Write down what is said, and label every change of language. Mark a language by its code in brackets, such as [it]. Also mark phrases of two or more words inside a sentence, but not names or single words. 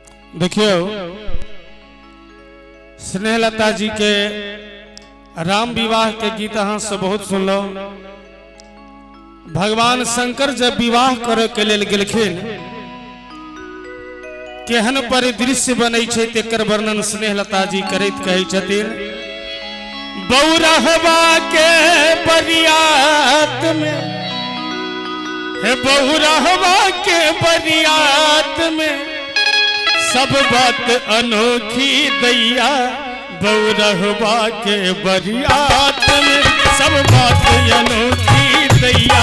[mai] देखियो स्नेहलता जी के राम विवाह के गीत अहाँ से बहुत सुनलो। भगवान शंकर जब विवाह करे के लेल गेलखिन केहन परिदृश्य बनै छै तेकर वर्णन स्नेहलता जी करैत कहै छथिन। बौरहवा के बरियात में हे बौरहवा के बरियात में सब बात अनोखी दैया। बौरहवा के बरियात में सब बात अनोखी दैया।